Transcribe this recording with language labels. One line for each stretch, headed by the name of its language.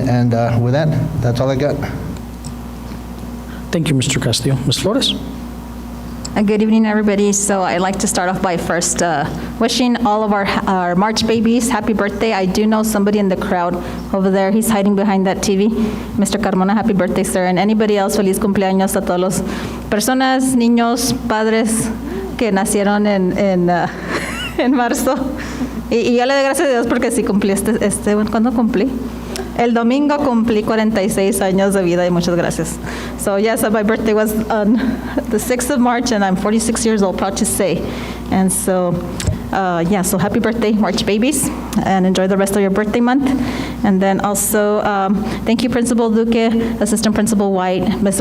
English: And with that, that's all I got. Thank you, Mr. Castillo. Ms. Flores? Good evening, everybody. So I'd like to start off by first wishing all of our March babies happy birthday. I do know somebody in the crowd over there. He's hiding behind that TV. Mr. Carmona, happy birthday, sir.
Spanish: And anybody else, feliz cumpleaños a todos los personas, niños, padres que nacieron en marzo. Y yo le doy gracias a Dios porque sí cumplí ¿cuándo cumplí? El domingo cumplí 46 años de vida y muchas gracias.
English: So yes, my birthday was on the 6th of March and I'm 46 years old, proud to say. And so, so happy birthday, March babies, and enjoy the rest of your birthday month. And then also, thank you, Principal Duque, Assistant Principal White, Ms.